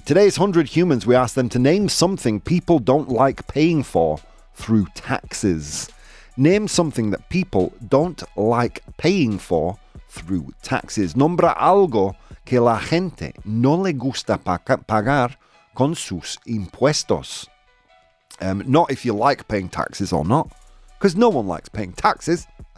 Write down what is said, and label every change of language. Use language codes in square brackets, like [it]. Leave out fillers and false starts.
[en] Today's 100 Humans, we asked them to name something people don't like paying for through taxes. Name something that people don't like paying for through taxes. [es] Nombra algo que la gente no le gusta pagar con sus impuestos. [en] Not if you like paying taxes or not, because no one likes paying taxes.